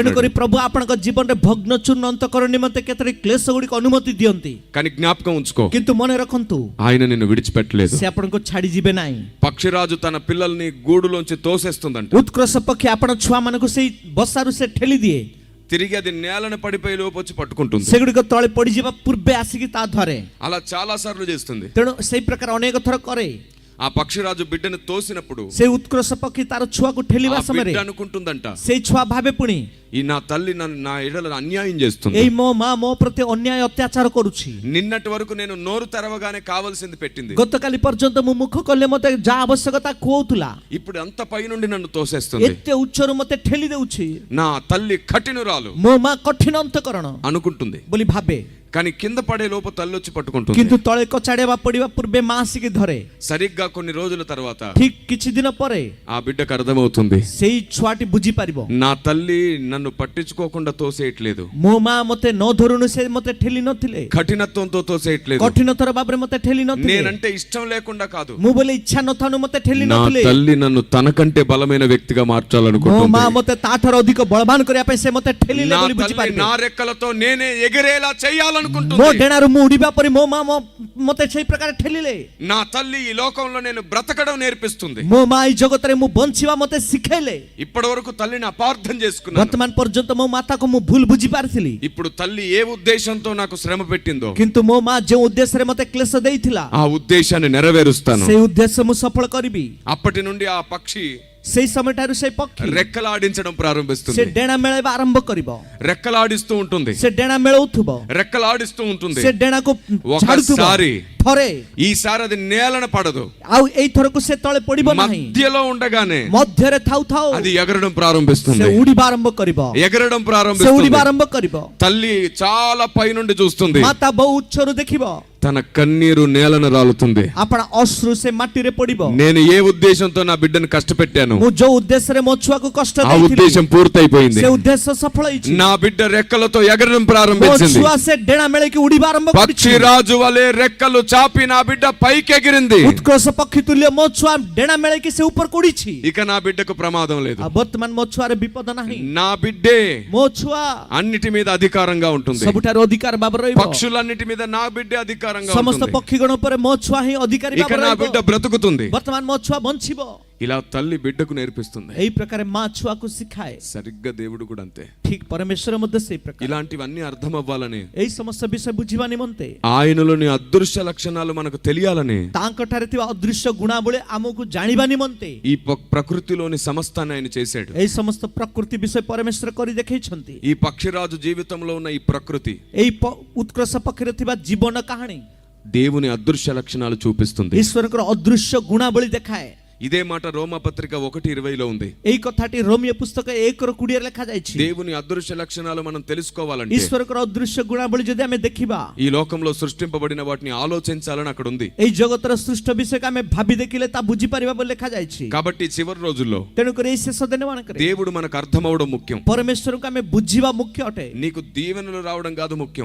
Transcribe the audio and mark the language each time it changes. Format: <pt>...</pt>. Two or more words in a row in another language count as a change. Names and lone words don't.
<or>ତେଣୁକରି ପ୍ରଭୁ ଆପଣଙ୍କ ଜୀବନରେ ଭଗ୍ନ ଚୂର୍ଣ୍ଣ ଅନ୍ତଃକରଣ ନିମନ୍ତେ କେତେ କ୍ଲେଶ ଗୁଡ଼ିକ ଅନୁମତି ଦିଅନ୍ତି.</or> <te>కానీ జ్ఞాపకం ఉంచుకో,</te> <or>କିନ୍ତୁ ମନେ ରଖନ୍ତୁ,</or> <te>ఆయన నిన్ను విడిచిపెట్టలేదు.</te> <or>ସେ ଆପଣଙ୍କୁ ଛାଡି ଯିବେ ନାହିଁ.</or> <te>పక్షిరాజు తన పిల్లల్ని గూడులోంచి తోసేస్తుందంట.</te> <or>ଉତ୍କର୍ଷ ପକ୍ଷୀ ଆପଣ ଛୁଆ ମାନଙ୍କୁ ସେଇ ବସାରୁ ସେ ଠେଲି ଦିଏ,</or> <te>తిరిగి అది నేలను పడిపోయి లోపు వచ్చి పట్టుకుంటుంది.</te> <or>ସେଗୁଡ଼ିକ ତଳେ ପଡିଯିବା ପୂର୍ବେ ଆସିକି ତା ଧରେ.</or> <te>అలా చాలా సార్లు చేస్తుంది.</te> <or>ତେଣୁ ସେଇ ପ୍ରକାର ଅନେକ ଥର କରେ.</or> <te>ఆ పక్షిరాజు బిడ్డను తోసినప్పుడు</te> <or>ସେ ଉତ୍କର୍ଷ ପକ୍ଷୀ ତାର ଛୁଆକୁ ଠେଲିବା</or> <te>ఆ</te> <or>ସମୟରେ</or> <te>బిడ్డ అనుకుంటుందంట,</te> <or>ସେଇ ଛୁଆ ଭାବେ ପୁଣି</or> <te>ఈ నా తల్లి నా ఎడల అన్యాయం చేస్తుంది.</te> <or>ଏଇ ମୋ ମା ମୋ ପ୍ରତି ଅନ୍ୟାୟ ଅତ୍ୟାଚାର କରୁଛି.</or> <te>నిన్నటి వరకు నేను నోరు తెరవగానే కావాల్సింది పెట్టింది,</te> <or>ଗତକାଲି ପର୍ଯ୍ୟନ୍ତ ମୁଁ ମୁଖ କଲେ ମତେ ଯାହା ଆବଶ୍ୟକତା ଖୁଆଉଥିଲା,</or> <te>ఇప్పుడు అంత పై నుండి నన్ను తోసేస్తుంది.</te> <or>ଏତେ ଉଚ୍ଚରୁ ମତେ ଠେଲି ଦେଉଛି.</or> <te>నా తల్లి కఠినురాలు</te> <or>ମୋ ମା କଠିନ ଅନ୍ତଃକରଣ</or> <te>అనుకుంటుంది.</te> <or>ବୋଲି ଭାବେ,</or> <te>కానీ కింద పడే లోపు తల్లి వచ్చి పట్టుకుంటుంది.</te> <or>କିନ୍ତୁ ତଳେ କଚାଡ଼ିବା ପଡିବା ପୂର୍ବେ ମା ଆସିକି ଧରେ.</or> <te>సరిగ్గా కొన్ని రోజుల తర్వాత</te> <or>ଠିକ କିଛି ଦିନ ପରେ</or> <te>ఆ బిడ్డకు అర్థమవుతుంది,</te> <or>ସେଇ ଛୁଆଟି ବୁଝିପାରିବ,</or> <te>నా తల్లి నన్ను పట్టించుకోకుండా తోసేయట్లేదు,</te> <or>ମୋ ମା ମତେ ନ ଧରୁଣୁ ସେ ମତେ ଠେଲି ନଥିଲେ,</or> <te>కఠినత్వంతో తోసేయట్లేదు,</te> <or>କଠିନତର ଭାବରେ ମତେ ଠେଲି ନଥିଲେ,</or> <te>నేనంటే ఇష్టం లేకుండా కాదు,</te> <or>ମୁଁ ବୋଲି ఇଚ୍ଛା ନଥାଉ ମତେ ଠେଲି</or> <te>నా</te> <or>ନଥିଲେ,</or> <te>తల్లి నన్ను తనకంటే బలమైన వ్యక్తిగా</te> <or>ମୋ</or> <te>మార్చాలనుకుంటుంది.</te> <or>ମା ମତେ ତାଠାରୁ ଅଧିକ ବଳବାନ କରିବା ପାଇଁ ସେ ମତେ ଠେଲିଲେ</or> <te>నా</te> <or>ବୋଲି</or> <te>తల్లి</te> <or>ବୁଝିପାରିବେ.</or> <te>నా రెక్కలతో నేనే ఎగిరేలా</te> <or>ମୋ</or> <te>చేయాలనుకుంటుంది.</te> <or>ଡେଣାରୁ ମୁଁ ଉଡିବା ପରେ ମୋ ମା ମତେ ସେଇ ପ୍ରକାର ଠେଲିଲେ.</or> <te>నా తల్లి ఈ లోకంలో నేను బ్రతకడం నేర్పిస్తుంది.</te> <or>ମୋ ମା ଏଇ ଜଗତରେ ମୁଁ ବଞ୍ଚିବା ମତେ ଶିଖେଇଲେ.</or> <te>ఇప్పటి వరకు తల్లిని అపార్థం చేసుకున్నాను.</te> <or>ବର୍ତ୍ତମାନ ପର୍ଯ୍ୟନ୍ତ ମୋ ମାତାକୁ ମୁଁ ଭୁଲ ବୁଝି ପାରିଥିଲି,</or> <te>ఇప్పుడు తల్లి ఏ ఉద్దేశంతో నాకు శ్రమ పెట్టిందో</te> <or>କିନ୍ତୁ ମୋ ମା ଯେଉଁ ଉଦ୍ଦେଶ୍ୟରେ ମତେ କ୍ଲେଶ ଦେଇଥିଲା</or> <te>ఆ ఉద్దేశాన్ని నెరవేరుస్తాను.</te> <or>ସେଇ ଉଦ୍ଦେଶ୍ୟ ମୁଁ ସଫଳ କରିବି.</or> <te>అప్పటి నుండి ఆ పక్షి</te> <or>ସେଇ ସମୟଠାରୁ ସେଇ ପକ୍ଷୀ</or> <te>రెక్కలాడించడం</te> <or>ସେ</or> <te>ప్రారంభిస్తుంది.</te> <or>ଡେଣା ମେଳେଇବା ଆରମ୍ଭ କରିବ.</or> <te>రెక్కలాడిస్తూ ఉంటుంది,</te> <or>ସେ ଡେଣା ମେଳଉଥିବ,</or> <te>రెక్కలాడిస్తూ ఉంటుంది.</te> <or>ସେ ଡେଣାକୁ ଛାଡୁଥିବ.</or> <te>ఒకసారి</te> <or>ଥରେ</or> <te>ఈసారి అది నేలన పడదు,</te> <or>ଆଉ ଏଇଥରକୁ ସେ ତଳେ ପଡିବ ନାହିଁ,</or> <te>మధ్యలో ఉండగానే</te> <or>ମଧ୍ୟରେ ଥାଉ ଥାଉ</or> <te>అది ఎగరడం</te> <or>ସେ</or> <te>ప్రారంభిస్తుంది.</te> <or>ଉଡିବା ଆରମ୍ଭ କରିବ,</or> <te>ఎగరడం</te> <or>ସେ</or> <te>ప్రారంభిస్తుంది.</te> <or>ଉଡିବା ଆରମ୍ଭ କରିବ.</or> <te>తల్లి చాలా పై నుండి చూస్తుంది,</te> <or>ମାତା ବହୁ ଉଚ୍ଚରୁ ଦେଖିବ,</or> <te>తన కన్నీరు నేలన రాలుతుంది.</te> <or>ଆପଣ ଅଶ୍ରୁ ସେ ମାଟିରେ ପଡିବ.</or> <te>నేను ఏ ఉద్దేశంతో నా బిడ్డను కష్టపెట్టాను</te> <or>ମୁଁ ଯୋଉ ఉద్ଦେଶ୍ୟରେ ମୋ ଛୁଆକୁ କଷ୍ଟ</or> <te>ఆ</te> <or>ଦେଇଥିଲି</or> <te>ఉద్దేశం పూర్తయిపోయింది.</te> <or>ସେ ఉద్ଦେଶ୍ୟ ସଫଳ ହେଇଛି.</or> <te>నా బిడ్డ రెక్కలతో ఎగరడం</te> <or>ମୋ</or> <te>ప్రారంభించింది.</te> <or>ଛୁଆ ସେ ଡେଣା ମେଳେକି ଉଡିବା ଆରମ୍ଭ କରିଛି.</or> <te>పక్షిరాజు వలె రెక్కలు చాపి నా బిడ్డ పైకి ఎగిరింది.</te> <or>ଉତ୍କର୍ଷ ପକ୍ଷୀ ତୁଲ୍ୟ ମୋ ଛୁଆ ଡେଣା ମେଳେକି ସେ ଉପରକୁ ଉଡିଛି.</or> <te>ఇక నా బిడ్డకు ప్రమాదం లేదు.</te> <or>ଆଉ ବର୍ତ୍ତମାନ ମୋ ଛୁଆରେ ବିପଦ ନାହିଁ.</or> <te>నా బిడ్డే</te> <or>ମୋ ଛୁଆ</or> <te>అన్నిటి మీద అధికారంగా ఉంటుంది.</te> <or>ସବୁଠାରୁ ଅଧିକାର ଭାବରେ ରହିବ.</or> <te>పక్షులన్నిటి మీద నా బిడ్డే అధికారంగా</te> <or>ସମସ୍ତ</or> <te>ఉంటుంది.</te> <or>పକ୍ଷୀଗଣ ଉପରେ ମୋ ଛୁଆ ହିଁ ଅଧିକାରୀ</or> <te>ఇక</te> <or>ଭାବରେ</or> <te>నా</te> <or>ରହିବ.</or> <te>బిడ్డ బ్రతుకుతుంది.</te> <or>ବର୍ତ୍ତମାନ ମୋ ଛୁଆ ବଞ୍ଚିବ.</or> <te>ఇలా తల్లి బిడ్డకు నేర్పిస్తుంది.</te> <or>ଏଇ ପ୍ରକାର ମା ଛୁଆକୁ ଶିଖାଏ.</or> <te>సరిగ్గా దేవుడు కూడా అంతే.</te> <or>ଠିକ ପରମେଶ୍ୱର ମଧ୍ୟ ସେଇ ପ୍ରକାର</or> <te>ఇలాంటివన్నీ అర్థం అవ్వాలని,</te> <or>ଏଇ ସମସ୍ତ ବିଷୟ ବୁଝିବା ନିମନ୍ତେ,</or> <te>ఆయనలోని అదృశ్య లక్షణాలు మనకు తెలియాలని,</te> <or>ତାଙ୍କଠାରେ ଥିବା ଅଦୃଶ୍ୟ ଗୁଣାବଳୀ ଆମକୁ ଜାଣିବା ନିମନ୍ତେ</or> <te>ఈ ప్రకృతిలోని సమస్తాన్ని ఆయన చేశాడు.</te> <or>ଏଇ ସମସ୍ତ ପ୍ରକୃତି ବିଷୟ ପରମେଶ୍ୱର କରି ଦେଖେଇଛନ୍ତି.</or> <te>ఈ పక్షిరాజు జీవితంలో ఉన్న ఈ ప్రకృతి</te> <or>ଏଇ ଉତ୍କର୍ଷ ପକ୍ଷରେ ଥିବା ଜୀବନ କାହାଣୀ</or> <te>దేవుని అదృశ్య లక్షణాలు చూపిస్తుంది.</te> <or>ଈଶ୍ୱରଙ୍କର ଅଦୃଶ୍ୟ ଗୁଣାବଳୀ ଦେଖାଏ.</or> <te>ఇదే మాట రోమాపత్రిక 1:20లో ఉంది.</te> <or>ଏଇ କଥାଟି ରୋମିଓ ପୁସ୍ତକ 1:20 ଲେଖାଯାଇଛି.</or> <te>దేవుని అదృశ్య లక్షణాలు మనం తెలుసుకోవాలంటే</te> <or>ଈଶ୍ୱରଙ୍କର ଅଦୃଶ୍ୟ ଗୁଣାବଳୀ ଯଦି ଆମେ ଦେଖିବା,</or> <te>ఈ లోకంలో సృష్టింపబడిన వాటిని ఆలోచించాలని అక్కడ ఉంది.</te> <or>ଏଇ ଜଗତର ସୃଷ୍ଟ ବିଷୟକୁ ଆମେ ଭାବି ଦେଖିଲେ ତା ବୁଝିପାରିବା ବୋଲି ଲେଖାଯାଇଛି.</or> <te>కాబట్టి చివరి రోజుల్లో</te> <or>ତେଣୁକରି ଏଇ ଶେଷ ଦିନ ମାନଙ୍କରେ</or> <te>దేవుడు మనకు అర్థమవడం ముఖ్యం.</te> <or>ପରମେଶ୍ୱରଙ୍କୁ ଆମେ ବୁଝିବା ମୁଖ୍ୟ ଅଟେ.</or> <te>నీకు దీవెనలు రావడం కాదు ముఖ్యం,</te>